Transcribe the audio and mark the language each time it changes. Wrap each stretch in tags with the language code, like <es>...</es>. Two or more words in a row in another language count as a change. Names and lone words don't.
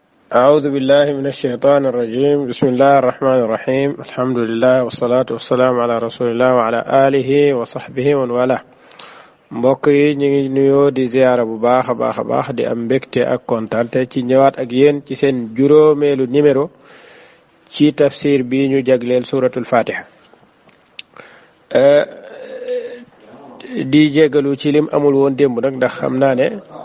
<ar>أعوذ بالله من الشيطان الرجيم بسم الله الرحمن الرحيم الحمد لله والصلاة والسلام على رسول الله وعلى آله وصحبه ومن والاه</ar> <wo>mbokk yi ñu ngi nuyoo di ziyaara bu baax a baax di am mbégte ak kontaante ci ñëwaat ak yéen ci seen juróomeelu numéro ci tafsir bi ñu jagleel suratul fatiha di jégalu ci lim amul woon démb nag ndax xam naa ne</wo>